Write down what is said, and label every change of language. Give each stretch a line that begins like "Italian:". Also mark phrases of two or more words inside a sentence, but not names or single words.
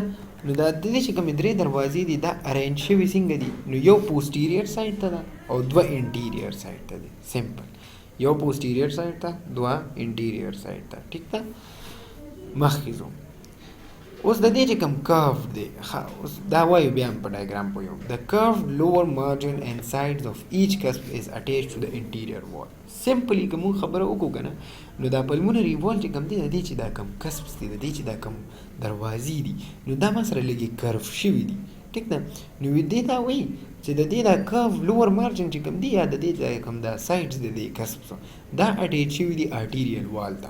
Pashto: نو دا د دې چې کومې درې دروازې دي دا ارینج شوي څنګه دي نو یو
English: posterior side
Pashto: ته ده او دوه
English: anterior side
Pashto: ته دي. سمپل یو
English: posterior side
Pashto: ته دوه
English: anterior side
Pashto: ته ټیک ده. مخکې ځو اوس د دې چې کوم curve دی اوس دا وایو بیا هم په ډایګرام پوهیو.
English: The curved lower margin and sides of each cusp is attached to the interior wall.
Pashto: سمپلی که مونږ خبره وکړو که نه نو دا
English: pulmonary valve
Pashto: چې کوم دی د دې چې دا کوم کسپس دي د دې چې دا کوم دروازې دي نو دا ما سره لږې کرف شوي دي ټیک ده. نو دې دا وایي چې د دې دا
English: curved lower margin
Pashto: چې کوم دی یا د دې دا کوم دا سایډز د دې کسپسو دا اټیچ شوي دي
English: arterial wall
Pashto: ته.